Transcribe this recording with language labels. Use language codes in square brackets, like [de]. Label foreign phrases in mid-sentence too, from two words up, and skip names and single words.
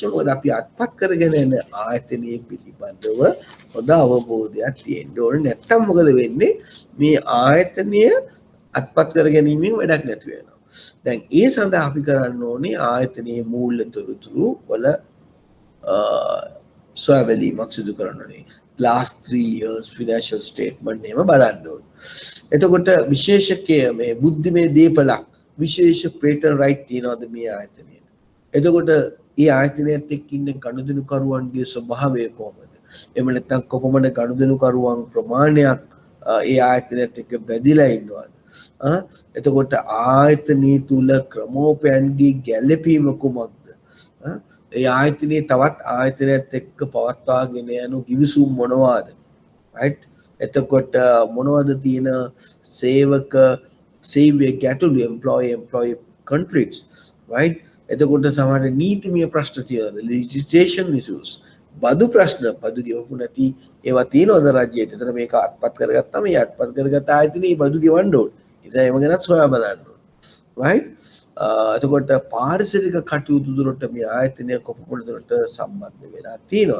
[si] මොකද අපි අත්පත් කරගෙන යන ආයතනයේ පිළිබඳව හොඳ අවබෝධයක් තියෙන්න ඕනේ. නැත්තම් මොකද වෙන්නේ? මේ ආයතනය අත්පත් කර ගැනීමෙන් වැඩක් නැති වෙනවා. දැන් ඒ සඳහා අපි කරන්න ඕනේ ආයතනයේ මූල්‍ය තොරතුරු වල සොයා බැලීමක් සිදු කරන්න ඕනේ. [en] last 3 years financial statement [si] එහෙම බලන්න ඕනේ. එතකොට විශේෂකයේ මේ බුද්ධිමය දීපලක් විශේෂ [en] patent right [si] තියනවාද මේ ආයතනයේ? එතකොට ඒ ආයතනයත් එක්ක ඉන්න ගනුදෙනුකරුවන්ගේ ස්වභාවය කොහොමද? එහෙම නැත්නම් කොපමණ ගනුදෙනුකරුවන් ප්‍රමාණයක් ඒ ආයතනයත් එක්ක බැඳිලා ඉන්නවද? එතකොට ආයතනයේ තුල ක්‍රමෝපයන්ගේ ගැළපීම කුමක්ද? ඒ ආයතනයේ තවත් ආයතනයත් එක්ක පවත්වාගෙන යන ගිවිසුම් මොනවාද? right? එතකොට මොනවද තියෙන සේවක සේවය ගැටලු [en] employee conflicts, [si] right? එතකොට සමහර නීතිමය ප්‍රශ්න තියෙනවා, [en] legislation issues, [si] බදු ප්‍රශ්න, බදු ගෙවපු නැති ඒවා තියෙනවද රජයට? එතන මේක අත්පත් කරගත්තාම මේ අත්පත් කරගත්ත ආයතනයේ බදු ගෙවන්න ඕනේ. ඉතින් ඒව ගැනත් සොයා බලන්න ඕනේ, right? එතකොට පාරිසරික කටයුතු දුරට මේ ආයතනය කොපමණ දුරට සම්බන්ධ වෙලා තියෙනවද?